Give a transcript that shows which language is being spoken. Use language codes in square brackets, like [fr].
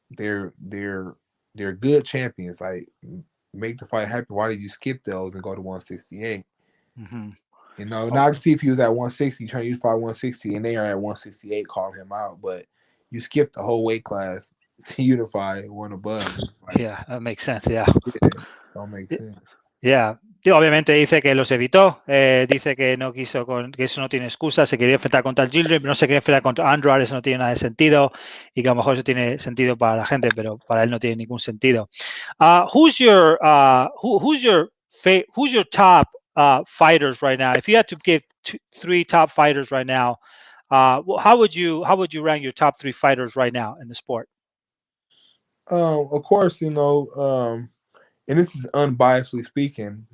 [en] They're good champions. Like make the fight happen. Why did you skip those and go to 168? Mm-hmm. You know, now I Okay. can see if he was at 160, trying to use fight 160, and they are at 168, call him out. But you skipped the whole weight class to unify one above. Like, Yeah, that makes sense. Yeah. yeah, don't make sense. Yeah. [es] Sí, obviamente dice que los evitó, dice que no quiso, que eso no tiene excusa, se quería enfrentar contra el Gildrum, pero no se quería enfrentar contra Andrade, eso no tiene nada de sentido, y que a lo mejor eso tiene sentido para la gente, pero para él no tiene ningún sentido. [en] Who's your top fighters right now? If you had to give three top fighters right now, how would you rank your top three fighters right now in the sport? Of course, and this is unbiasedly speaking.